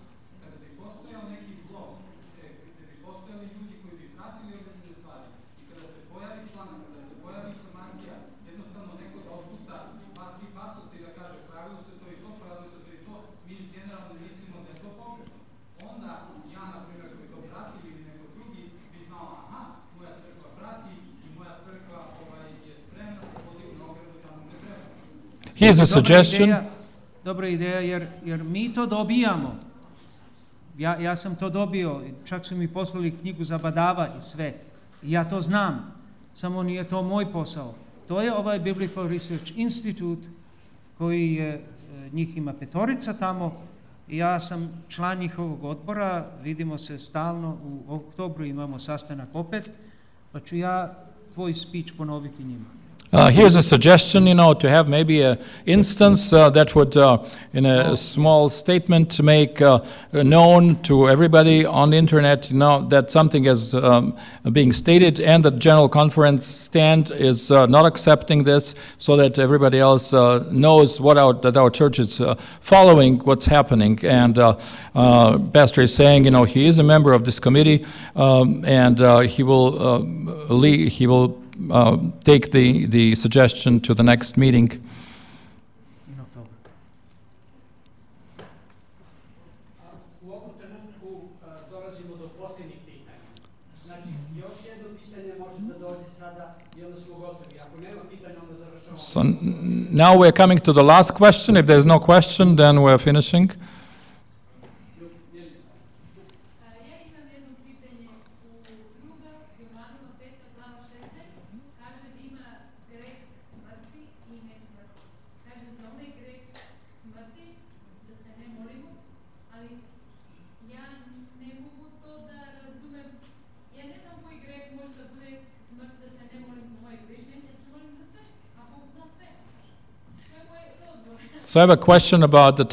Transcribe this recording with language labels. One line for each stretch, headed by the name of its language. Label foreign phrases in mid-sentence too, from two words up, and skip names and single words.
Serbian: Kada bi postojao neki blog, gde bi postojali ljudi koji bi pratili određene stvari i kada se pojavi članak, kada se pojavi informacija, jednostavno neko da otkuca 2-3 pasosa i da kaže pravilo se to i to, pravilo se to i to, mi iz generalno mislimo da je to pogrešno. Onda ja, na primjer, koji to prati ili neko drugi, bi znao, aha, moja crkva prati i moja crkva je spremna da vodi u ogradu tamo gde treba.
English: Here's a suggestion.
Serbian: Dobra ideja, jer mi to dobijamo. Ja sam to dobio, čak su mi poslali knjigu za badava i sve. Ja to znam, samo nije to moj posao. To je ovaj Biblical Research Institute koji je, njih ima 5 tamo. Ja sam član njihovog odbora, vidimo se stalno, u oktobru imamo sastanak opet, pa ću ja tvoj speech ponoviti njima.
English: Here's a suggestion, to have maybe an instance that would, in a small statement, make known to everybody on the internet, that something is being stated, and the General Conference stand is not accepting this, so that everybody else knows that our church is following what's happening. And Pastor is saying, he is a member of this committee, and he will take the suggestion to the next meeting.
Serbian: U ovom trenutku dolazimo do posljednjih pitanja. Znači, još jedno pitanje može da dođe sada i onda smo gotovi. Ako nema pitanja, onda završamo.
English: So now we're coming to the last question. If there's no question, then we're finishing. So I have a question about the